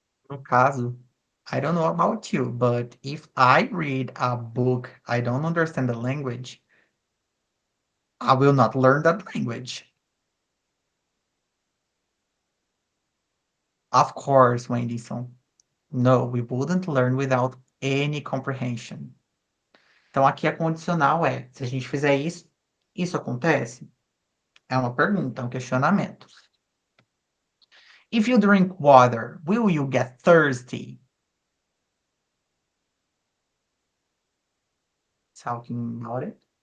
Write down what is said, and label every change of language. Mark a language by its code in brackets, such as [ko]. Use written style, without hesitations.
[en] No caso, I don't know about you, but if I read a book I don't understand the language, I will not learn that language. Of course, Wendyson. No, we wouldn't learn without any comprehension. [pt] Então aqui a condicional é, se a gente fizer isso, isso acontece? É uma pergunta, é um questionamento. [en] If you drink water, will you get thirsty? Talking about it?